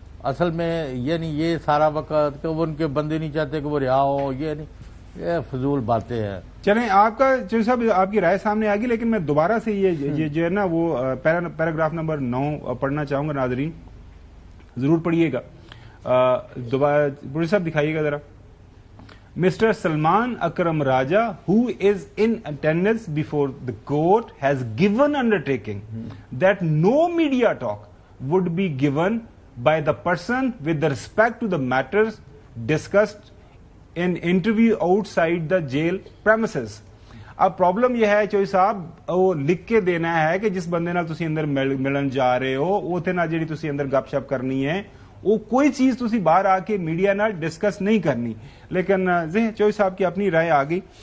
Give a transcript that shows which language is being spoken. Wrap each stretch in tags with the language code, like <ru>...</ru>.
<ur>اصل میں یہ نہیں یہ سارا وقت کہ وہ ان کے بندے نہیں چاہتے کہ وہ رہا ہو, یہ نہیں, یہ فضول باتیں ہیں. چلیں آپ کا جو صاحب آپ کی رائے سامنے آ گئی, لیکن میں دوبارہ سے یہ جو ہے نا وہ پیراگراف نمبر 9 پڑھنا چاہوں گا, ناظرین ضرور پڑھیے گا. دوبارہ پروڈیوسر صاحب دکھائیے گا ذرا.</ur> <en>Mister Salman Akram Raja who is in attendance before the court has given undertaking that no media talk would be given by the person with the respect to the matters discussed in interview outside the jail premises.</en> <pa>اب problem یہ ہے چوہدری صاحب, وہ لکھ کے دینا ہے کہ جس بندے نال تسی اندر ملن جا رہے ہو اوتھے نال جڑی تسی اندر گپ شپ کرنی ہے وہ کوئی چیز تسی باہر آ کے میڈیا نال ڈسکس نہیں کرنی.</pa> <ur>لیکن چوہدری صاحب کی اپنی رائے آ گئی.</ur>